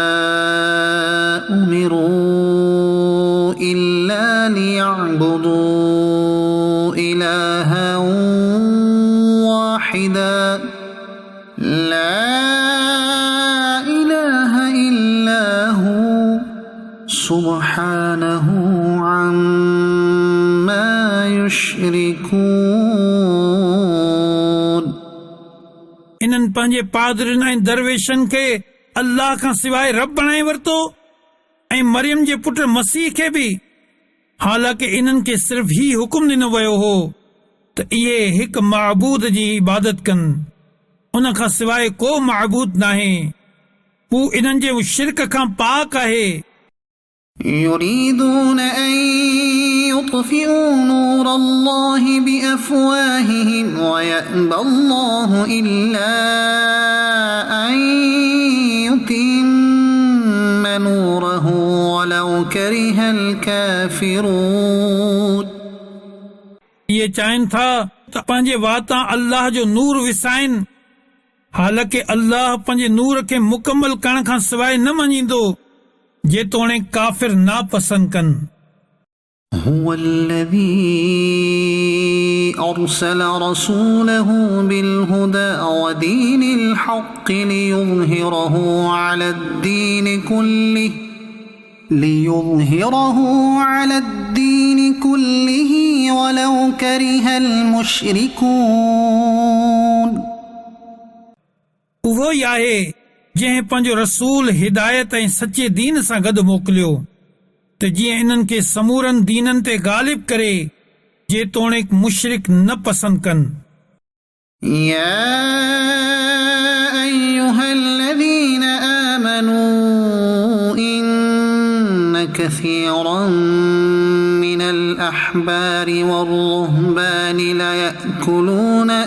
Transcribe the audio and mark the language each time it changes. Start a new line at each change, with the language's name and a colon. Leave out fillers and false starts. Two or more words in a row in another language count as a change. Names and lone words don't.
Arabic: أمروا إلا ليعبدوا إلها واحدا لا سبحانه عما يشركون.
Sindhi: इन्हनि पंहिंजे पादरनि ऐं दरवेशनि खे अल्लाह खां सवाइ रब बणाए वरितो ऐं मरियम जे पुट मसीह खे बि. हालांकि इन्हनि खे सिर्फ़ ही हुकुम ॾिनो वियो हो त इहे हिकु महबूद जी इबादत कनि, उन खां सवाइ को महबूद नाहे। हू इन्हनि जे शिरक खां पाक आहे।
Arabic: يريدون أن يطفئوا نور الله بأفواههم ويأبى الله إلا أن يتم نوره ولو كره الكافرون।
Sindhi: ये चाहिनि था त पंहिंजे वातां अल्लाह जो नूर विसाइनि, हालांकि अल्लाह पंहिंजे नूर खे मुकमल करण खां सवाइ न मञींदो जेतोणीकि काफ़िर नापसंद कनि।
Arabic: هو الذي أرسل رسوله بالهدى ودين الحق ليظهره على الدين كله ولو كره المشركون।
Sindhi: उहो ई आहे जंहिं पंहिंजो रसूल हिदायत ऐं सचे दीन सां गॾु मोकिलियो त जीअं इन्हनि खे समूरनि दीननि ते गालिब करे जेतोणीकि मुशरिक न पसंद कनि।
Arabic: يا أيها الذين آمنوا إن كثيرا من الأحبار والرهبان ليأكلون